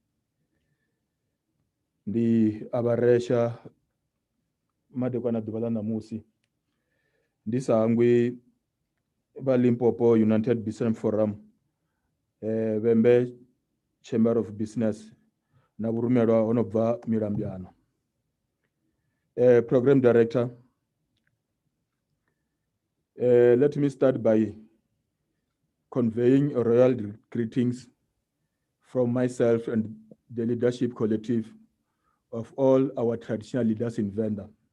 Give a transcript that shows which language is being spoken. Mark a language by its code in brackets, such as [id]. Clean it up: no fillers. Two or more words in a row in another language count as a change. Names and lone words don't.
[ve] Ndi avaresha madekwana ḓuvha ḽa ṋamusi ndi sa hangwi vha Limpopo United Business Forum, Vhembe Chamber of Business na vhurumelwa ho no bva Milambyana. [en] Program Director, let me start by conveying royal greetings from myself and the leadership collective of all our traditional leaders in Venda.